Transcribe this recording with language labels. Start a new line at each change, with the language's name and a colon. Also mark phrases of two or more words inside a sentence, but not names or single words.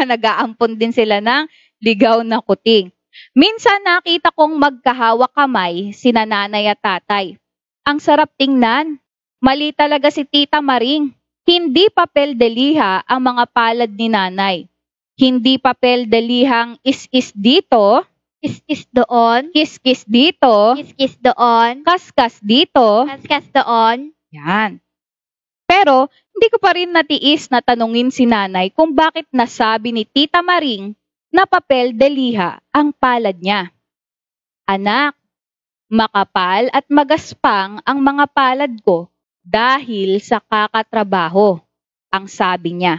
Filipino: Nag-aampon din sila ng ligaw na kuting. Minsan nakita kong magkahawak kamay sina nanay at tatay. Ang sarap tingnan. Mali talaga si Tita Maring. Hindi papel de liha ang mga palad ni nanay. Hindi papel de lihang is-is dito. Is-is doon. Kis-kis dito. Kis-kis doon. Kas-kas dito. Kas-kas doon. Yan. Pero, hindi ko pa rin natiis na tanungin si nanay kung bakit nasabi ni Tita Maring na papel de liha ang palad niya. Anak, makapal at magaspang ang mga palad ko dahil sa kakatrabaho, ang sabi niya.